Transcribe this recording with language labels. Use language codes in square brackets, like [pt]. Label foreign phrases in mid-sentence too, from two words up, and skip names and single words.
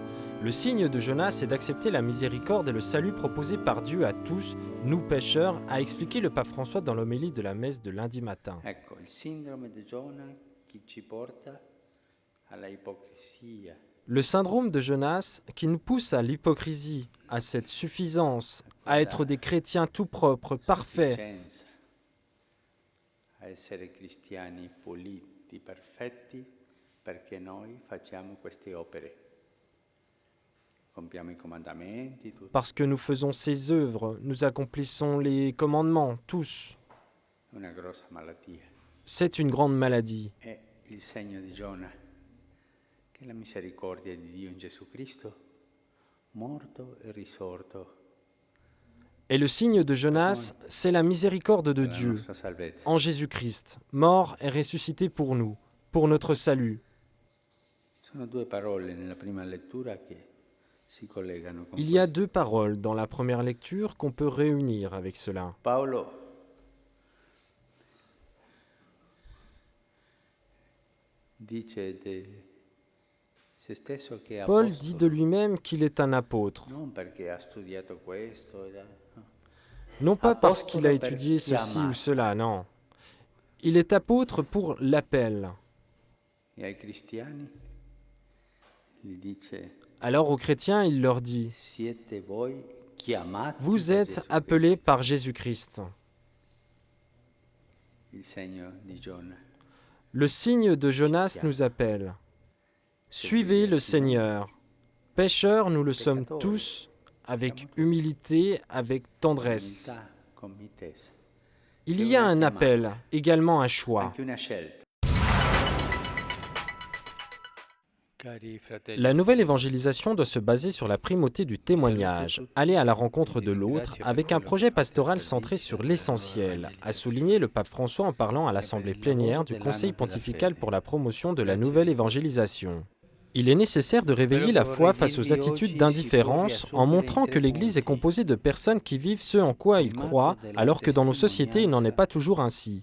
[fr] Le signe de Jonas est d'accepter la miséricorde et le salut proposé par Dieu à tous, nous pécheurs, a expliqué le pape François dans l'homélie de la messe de lundi matin. Le syndrome de Jonas qui nous pousse à l'hypocrisie, à cette suffisance, à être des chrétiens tout propres, parfaits. [it] A essere cristiani puliti, perfetti, perché noi facciamo queste opere. Compiamo I comandamenti. [fr] Parce que nous faisons ces œuvres, nous accomplissons les commandements, tous. [it] Una grossa malattia. [fr] C'est une grande maladie. [it] È il segno di Giona, che la misericordia di Dio in Gesù Cristo, morto e risorto. [fr] Et le signe de Jonas, c'est la miséricorde de Dieu, en Jésus-Christ, mort et ressuscité pour nous, pour notre salut. Il y a deux paroles dans la première lecture qu'on peut réunir avec cela. [it] Paolo dice Se stesso che è [fr] Paul dit [it] apostolo, [fr] de lui-même qu'il est un apôtre, [it] non perché ha studiato questo, [fr] non pas parce [it] Apostolo [fr] qu'il a [it] per [fr] étudié ceci [it] chiamare. [fr] ou cela, non. Il est apôtre pour l'appel. [it] e ai cristiani gli dice: [fr] Alors aux chrétiens, il leur dit, [it] siete voi chiamati [fr] vous [it] da [fr] êtes [it] Gesù [fr] appelés [it] Cristo. [fr] par Jésus-Christ. [it] Il segno di Giona. [fr] Le signe de Jonas nous appelle. Suivez le Seigneur. Pécheurs, nous le sommes tous, avec humilité, avec tendresse. [it] Umiltà, con mitezza. [fr] Il y a un appel, également un choix. [it] Anche una scelta. Cari fratelli, [fr] La nouvelle évangélisation doit se baser sur la primauté du témoignage, aller à la rencontre de l'autre, avec un projet pastoral centré sur l'essentiel, a souligné le pape François en parlant à l'assemblée plénière du Conseil pontifical pour la promotion de la nouvelle évangélisation. Il est nécessaire de réveiller la foi face aux attitudes d'indifférence en montrant que l'Église est composée de personnes qui vivent ce en quoi ils croient, alors que dans nos sociétés il n'en est pas toujours ainsi.